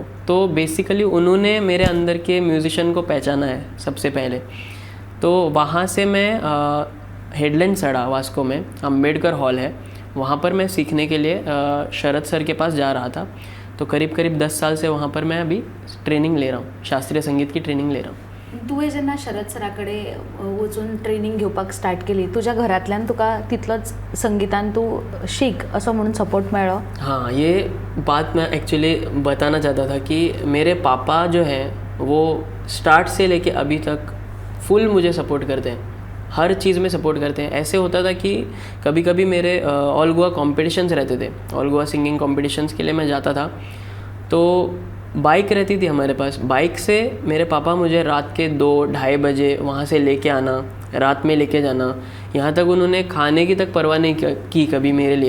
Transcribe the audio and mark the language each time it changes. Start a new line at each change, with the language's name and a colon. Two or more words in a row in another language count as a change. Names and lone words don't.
Hindi: तो बेसिकली उन्होंने मेरे अंदर के म्यूज़िशियन को पहचाना है सबसे पहले। तो वहाँ से मैं हेडलैंड सड़ा वास्को में अंबेडकर हॉल है, वहाँ पर मैं सीखने के लिए शरद सर के पास जा रहा था। तो करीब 10 साल से वहाँ पर मैं अभी ट्रेनिंग ले रहा हूँ, शास्त्रीय संगीत की ट्रेनिंग ले रहा हूँ।
Konkani: तुवें जेन्ना शरद सरा कडेन वचून ट्रेनिंग घेवपाक स्टार्ट केली, तुज्या घरांतल्यान तुका तितलोच संगीतान तूं शीक असो म्हणून सपोर्ट मेळ्ळो?
Hindi: हाँ, ये बात मैं एक्चुअली बताना चाहता था कि मेरे पापा जो हैं वो स्टार्ट से लेके अभी तक फुल मुझे सपोर्ट करते हैं, हर चीज़ में सपोर्ट करते हैं। ऐसे होता था कि कभी कभी मेरे
English: All Goa competitions
Hindi: रहते थे,
English: All Goa singing competitions
Hindi: के लिए मैं जाता था, तो बाइक रहती थी हमारे पास, बाइक से मेरे पापा मुझे रात के 2-2:30 बजे वहाँ से लेके आना, रात में लेके जाना, यहाँ तक उन्होंने खाने की तक परवाह नहीं की कभी मेरे लिए।